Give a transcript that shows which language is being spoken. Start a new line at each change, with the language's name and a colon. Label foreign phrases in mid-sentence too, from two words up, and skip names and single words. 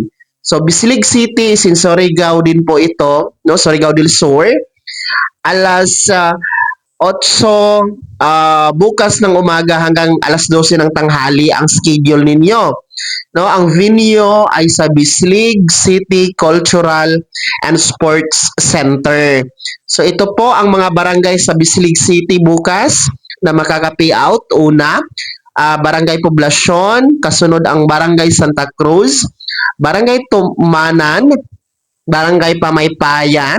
Filipino: So, Bislig City, Surigao din po ito, no? Surigao del Sur. Alas 8 bukas ng umaga hanggang alas 12 ng tanghali ang schedule ninyo. No, ang venue ay sa Bislig City Cultural and Sports Center. So, ito po ang mga barangay sa Bislig City bukas na makaka-payout. Una, Barangay Poblacion, kasunod ang Barangay Santa Cruz, Barangay Tumanan, Barangay Pamaypayan,